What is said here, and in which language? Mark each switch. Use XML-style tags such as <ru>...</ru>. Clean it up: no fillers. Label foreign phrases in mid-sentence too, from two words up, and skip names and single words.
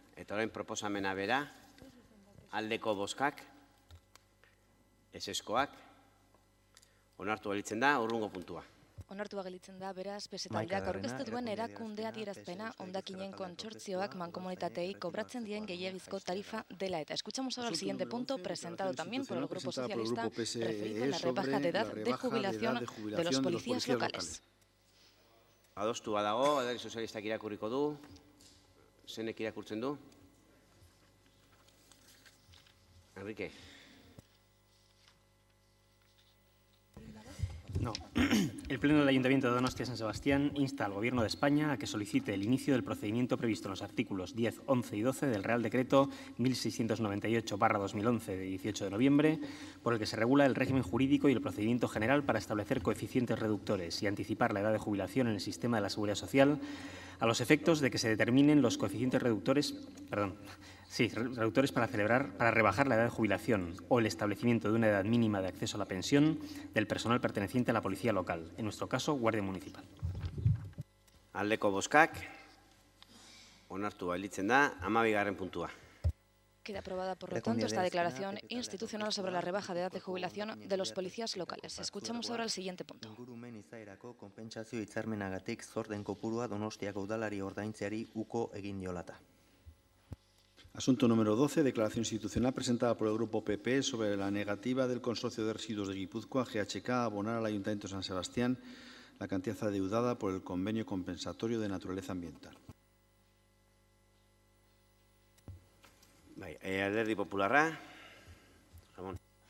<eu>Eta orain proposamena bera, aldeko bozkak, ezeskoak, onartua elitzen da, urrungo puntua. Onartua gelditzen da, beraz, PSE-taldeak aurkeztu duen erakunde adierazpena hondakinen kontsortzioak mankomunitatei cobratzen dien gehiagizko tarifa dela eta.</eu> <es>Escuchamos ahora el siguiente punto presentado también por el Grupo Socialista referido a la rebaja de edad de jubilación de los policías locales.</es> <eu>Adostu badago, Alderdi Sozialistak irakurriko du, zenek irakurtzen du? Enrique.</eu> <es>No. El Pleno del Ayuntamiento de Donostia-San Sebastián insta al Gobierno de España a que solicite el inicio del procedimiento previsto en los artículos 10, 11 y 12 del Real Decreto 1698/2011 de 18 de noviembre, por el que se regula el régimen jurídico y el procedimiento general para establecer coeficientes reductores y anticipar la edad de jubilación en el sistema de la Seguridad Social, a los efectos de que se determinen los coeficientes reductores para rebajar la edad de jubilación o el establecimiento de una edad mínima de acceso a la pensión del personal perteneciente a la policía local, en nuestro caso, Guardia Municipal.</es> <eu>Aldeko bozkak, onartua elitzen da, 12. puntua.</eu> <es>Queda aprobada, por lo tanto, esta declaración institucional sobre la rebaja de edad de jubilación de los policías locales. Escuchamos ahora el siguiente punto.</es> <eu>Ingurumen izaerako konpentsazio hitzarmenagatik zor den kopurua Donostiako udalari ordaintzeari uko egin diolata.</eu> <es>Asunto número 12, declaración institucional presentada por el Grupo PP sobre la negativa del Consorcio de Residuos de Guipúzcoa, GHK, a abonar al Ayuntamiento de San Sebastián la cantidad adeudada por el convenio compensatorio de naturaleza ambiental.</es> <eu>Alderdi Popularra, Ramón.</eu>